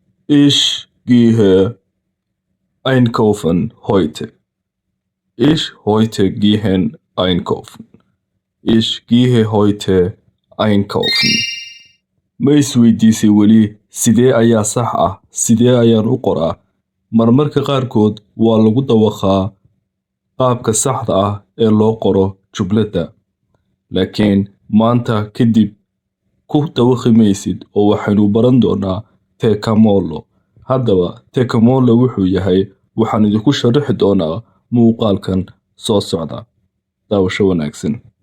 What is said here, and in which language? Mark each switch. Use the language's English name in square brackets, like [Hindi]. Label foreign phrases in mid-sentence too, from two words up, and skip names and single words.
[German] Ich gehe einkaufen heute. Ich heute gehen einkaufen. Ich gehe heute einkaufen. [Somali] Ma isweydiisay weli sidee ayaa sax ah sidee ayaan u qoraa marmarka qaarkood waa lagu dawaqaa qaabka saxda ah ee loo qoro jumladda laakiin maanta kadib ku dawaqi maysid oo waxaynu baran doonaa tekamolo haddaba tekamolo wuxuu yahay waxaan idinku sharaxi doonaa muuqaalkan soo socda daawasho wanaagsan